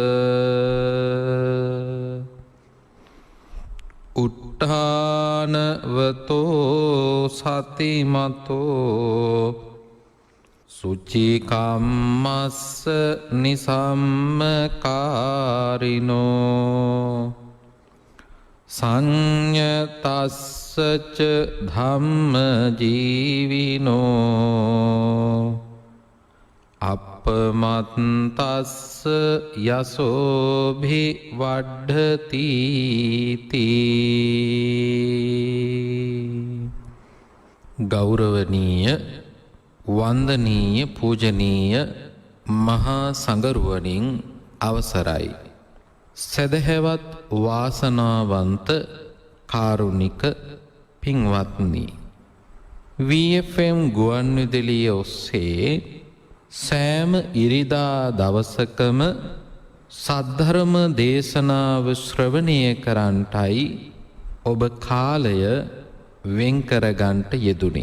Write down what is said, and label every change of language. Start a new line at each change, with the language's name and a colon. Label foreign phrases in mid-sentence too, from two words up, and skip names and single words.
Pali: උට්ඨානවතෝ සතිමතෝ සුචිකම්මස්ස නිසම්මකාරිනෝ සංයතස්සච ධම්මජීවිනෝ අපමත්තස්ස යසෝභි වඩ්ඩති.
Sinhala: ගෞරවනීය වන්දනීය පූජනීය මහා සංඝරුවනින් අවසරයි. සදහැවත් වාසනාවන්ත කාරුණික පින්වත්නි, VFM ගුවන්විදුලිය ඔස්සේ සෑම ඉරිදා දවසකම සද්ධර්ම දේශනාව ශ්‍රවණය කරන්ටයි ඔබ කාලය වෙන් කරගන්ට යෙදුනේ.